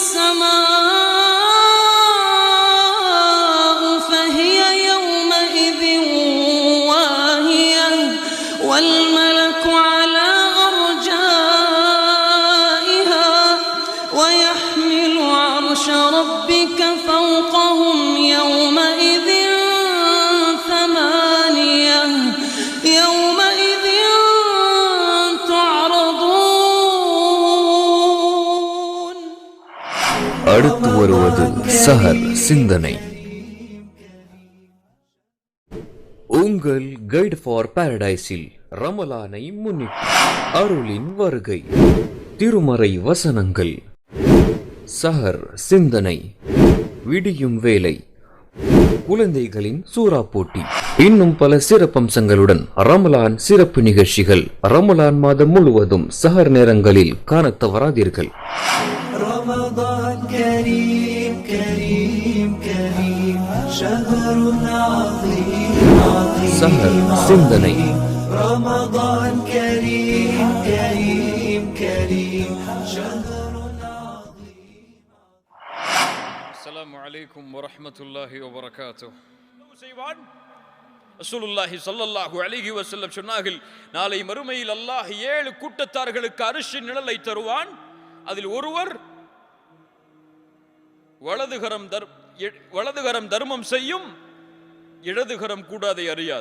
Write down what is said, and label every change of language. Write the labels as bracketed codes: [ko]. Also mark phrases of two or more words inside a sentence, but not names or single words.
[ar] السماء فهي يومئذ واهية والملك على أرجائها ويحمل عرش ربك فوقهم يومئذ 8 يومئذ تعرضون. [ta] அடுத்து வருவது சஹர் சிந்தனை. உங்கள் கைட் ஃபார் பாரடைஸில் ரமலானை முன்னிட்டு அருளின் வருகை, திருமறை வசனங்கள், சஹர் சிந்தனை, விடியும் வேலை, குழந்தைகளின் சூறா போட்டி, இன்னும் பல சிறப்பம்சங்களுடன் ரமலான் சிறப்பு நிகழ்ச்சிகள் ரமலான் மாதம் முழுவதும் சஹர் நேரங்களில் காண தவறாதீர்கள். [ar] رمضان كريم كريم كريم شهر عظيم عظيم [ta] சஹர் சிந்தனை. [ar] رمضان كريم كريم كريم شهر عظيم. السلام عليكم ورحمة الله وبركاته. رسول الله صلى الله عليه وسلم [ta] சொன்னார்கள், நாளை மறுமையில் அல்லாஹ் 7 கூட்டத்தார்களுக்கு அரிஷின் நிழலை தருவான். அதில் ஒருவர் வலதுகரம் தர்மம் செய்யும், இடதுகரம் கூடாதை அறியாது.